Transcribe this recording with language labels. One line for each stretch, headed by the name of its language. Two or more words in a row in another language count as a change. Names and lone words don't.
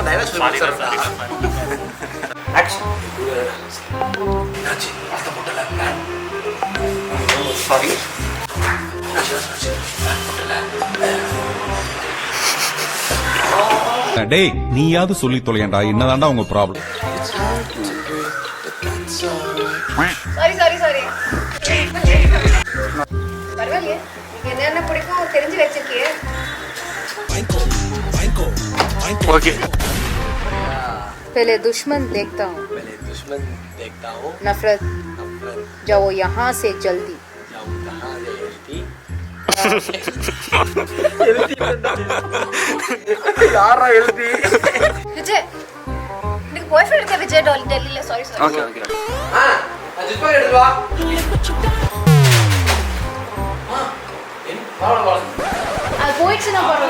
Tamil: டேய் நீயாவது சொல்லி தொலையண்டா, என்னதான்டா உங்க ப்ராப்ளம்? சாரி பரவாயில்லையே, நீங்க என்ன பிடிக்கும் தெரிஞ்சு வச்சிருக்கீங்க.
Hindi: ओके पहले दुश्मन देखता हूँ, नफरत जाओ यहाँ से जल्दी.
Tamil: யாரா எழுதி விஜய் எனக்கு பாய்ஃப்ரெண்ட் இருக்க விஜய் டெல்லில. சாரி ஓகே அஜித் பாய் எடுத்து வா. அது போயிடுச்சு. நான் போறேன்.